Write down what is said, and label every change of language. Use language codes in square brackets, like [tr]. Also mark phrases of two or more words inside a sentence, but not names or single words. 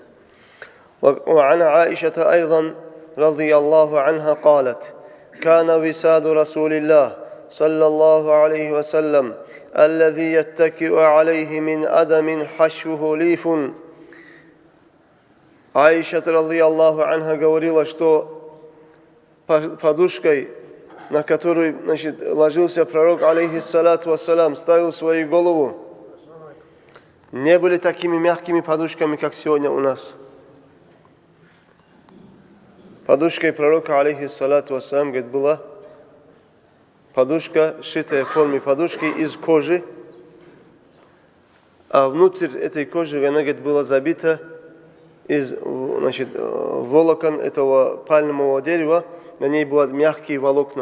[ar] وعن عائشة أيضا رضي الله عنها قالت كان وساد رسول الله صلى الله عليه وسلم الذي يتكئ عليه من أدم حشوه ليف. [ru] Аиша, [ar] رضي الله عنها, [ru] говорила, что подушкой, на которой, значит, ложился пророк, [ar] عليه الصلاة والسلام, [ru] ставил свою голову, не были такими мягкими подушками, как сегодня у нас. Подушкой пророка, [ar] عليه الصلاة والسلام, [ru] говорит, была подушка, сшитая в форме подушки из кожи, а внутрь этой кожи, она, говорит, была забита из, значит, волокон этого пальмового дерева, на ней были мягкие волокна.